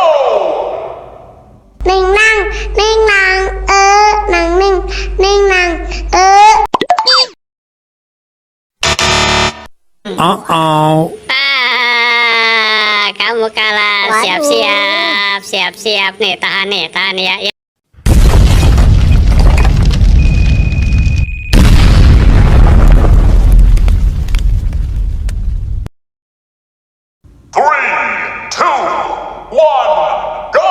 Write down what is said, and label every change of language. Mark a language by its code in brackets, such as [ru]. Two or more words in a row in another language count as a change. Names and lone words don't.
[id] ninh nàng, nàng ninh nàng, Kamu kalah. Siap-siap nih, tahan ya. [en] Three, two, one, go!